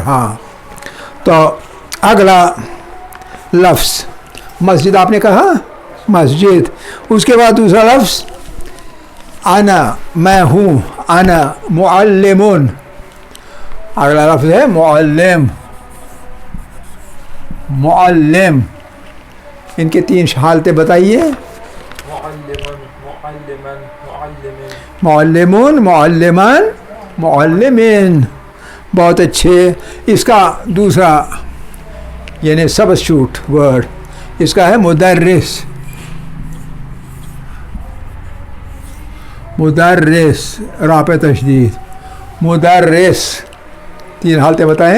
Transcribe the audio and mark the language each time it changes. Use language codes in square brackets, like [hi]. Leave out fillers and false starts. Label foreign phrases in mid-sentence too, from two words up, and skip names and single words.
[ur] ہاں، تو اگلا لفظ مسجد آپ نے کہا، مسجد. اس کے بعد دوسرا لفظ انا، میں ہوں. [ar] انا معلم. [ur] اگلا لفظ ہے معلم. معلم، ان کے تین حالتیں بتائیے. [ar] معلمون، معلمان، معلمین. [ur] بہت اچھے. اس کا دوسرا یعنی [en] substitute word [ur] اس کا ہے مدرس. مدرس، را پہ تشدید. مدرس. تین حالتیں بتائیں.